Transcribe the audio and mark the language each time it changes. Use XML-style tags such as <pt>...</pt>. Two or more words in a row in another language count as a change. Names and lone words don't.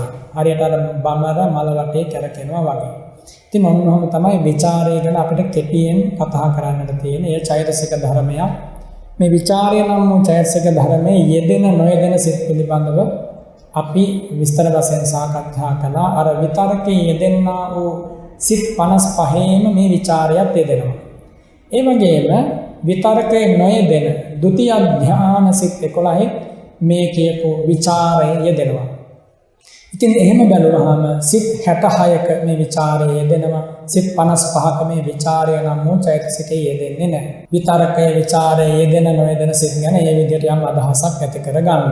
<si>හරියට අර බමර මල වටේ කැරකෙනවා වගේ. ඉතින් මොනවාම තමයි විචාරය ගැන අපිට කෙටියෙන් කතා කරන්නට තියෙන්නේ. ඒ චෛතසික ධර්මයක්. මේ විචාරය නම් වූ චෛතසික ධර්මයේ යෙදෙන නොයෙදෙන සිත් පිළිබඳව අපි විස්තර වශයෙන් සාකච්ඡා කළා. අර විතරකේ යෙදෙනා වූ සිත් 55ෙම මේ විචාරයත් යෙදෙනවා. ඒ වගේම විතරකේ නොයෙදෙන ဒုတိ ය ධ්‍යාන සිත් 11 මේ කියපු විචාරය යෙදෙනවා. ඉතින් එහෙම බැලුවහම සිත් 66ක මේ විචාරය යෙදෙනවා. සිත් 55ක මේ විචාරය නම් වූ චෛතසිකයේ යෙදෙන්නේ නැහැ. විතරකයේ විචාරයේ යෙදෙන නොයෙදෙන සිත් ගැන මේ විදිහට යම් අදහසක් ඇති කරගන්න.</si>